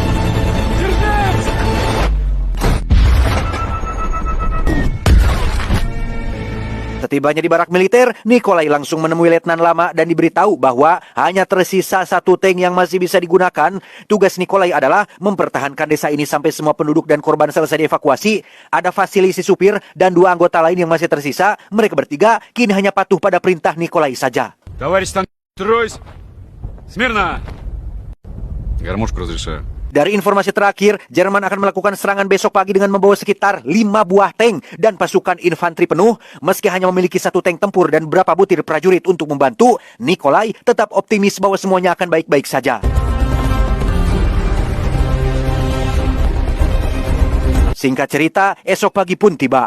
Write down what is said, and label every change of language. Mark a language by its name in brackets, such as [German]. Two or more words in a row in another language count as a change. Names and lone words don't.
[Indonesian] Setibanya di barak militer, Nikolai langsung menemui letnan lama dan diberitahu bahwa hanya tersisa 1 tank yang masih bisa digunakan. Tugas Nikolai adalah mempertahankan desa ini sampai semua penduduk dan korban selesai dievakuasi. Ada Vasily si supir dan 2 anggota lain yang masih tersisa. Mereka bertiga kini hanya patuh pada perintah Nikolai saja. [Russian] Товарищ Танкирусь! Смирно! Гармошку разрешаю. [Indonesian] Dari informasi terakhir, Jerman akan melakukan serangan besok pagi dengan membawa sekitar 5 buah tank dan pasukan infanteri penuh. Meski hanya memiliki 1 tank tempur dan beberapa butir prajurit untuk membantu, Nikolai tetap optimis bahwa semuanya akan baik-baik saja. Singkat cerita, esok pagi pun tiba.